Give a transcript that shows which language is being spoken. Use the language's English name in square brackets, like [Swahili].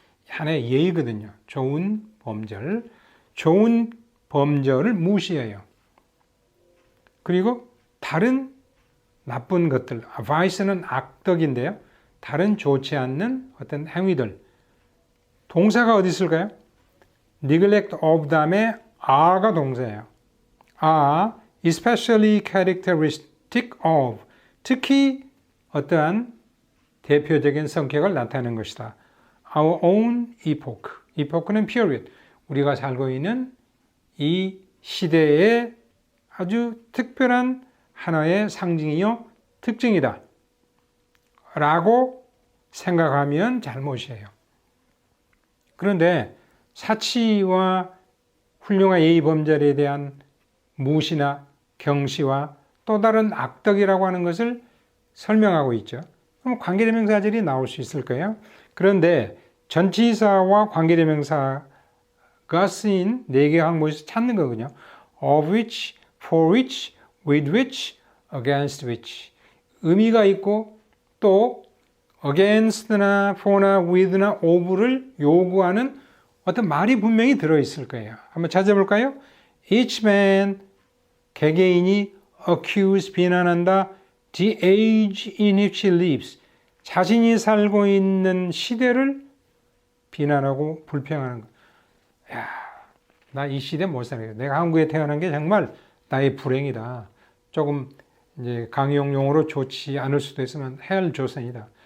[Korean] 하나의 예의거든요. 좋은 범절. 좋은 범절을 무시해요. 그리고 다른 나쁜 것들. vice는 악덕인데요. 다른 좋지 않는 어떤 행위들. 동사가 어디 있을까요? neglect of 다음에 are가 동사예요. [English] are especially characteristic of. [Korean] 특히 어떠한 대표적인 성격을 나타내는 것이다. [English] Our own epoch. [Korean] epoch는 period. 우리가 살고 있는 이 시대의 아주 특별한 하나의 상징이요, 특징이다. 라고 생각하면 잘못이에요. 그런데 사치와 훌륭한 예의 범절에 대한 무시나 경시와 또 다른 악덕이라고 하는 것을 설명하고 있죠. 그럼 관계대명사절이 나올 수 있을 거예요. 그런데 전치사와 관계대명사가 Gos인 네 개 항목에서 찾는 거거든요. [English] Of which, for which, with which, against which. [Korean] 의미가 있고 또 against나 for나 with나 of를 요구하는 어떤 말이 분명히 들어있을 거예요. 한번 찾아볼까요? [English] Each man, [Korean] 개개인이 accuse, 비난한다. [English] The age in which he lives. [Korean] 자신이 살고 있는 시대를 비난하고 불평하는 거. 야, 나 이 시대 못 살겠어. 내가 한국에 태어난 게 정말 나의 불행이다. 조금 이제 강용 용어로 좋지 않을 수도 있으면 헬 조선이다.